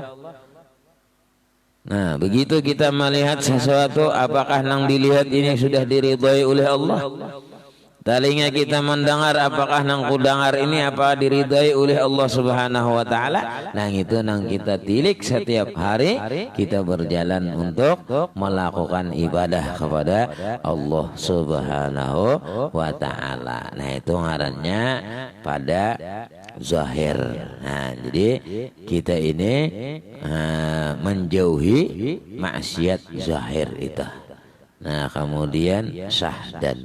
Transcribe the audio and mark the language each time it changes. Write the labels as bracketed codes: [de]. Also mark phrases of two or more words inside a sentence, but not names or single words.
[id] Nah, begitu kita melihat sesuatu, apakah nang dilihat ini sudah diridhoi oleh Allah? Telinga kita mendengar, apakah nang kudengar ini apa diridai oleh Allah [ar] سبحانه وتعالى? [id] Nang itu nang kita tilik setiap hari kita berjalan untuk melakukan ibadah kepada Allah [ar] سبحانه وتعالى. [id] Nah, itu ngarannya pada zahir. Nah, jadi kita ini menjauhi maksiat zahir itu. Nah, kemudian syahdan.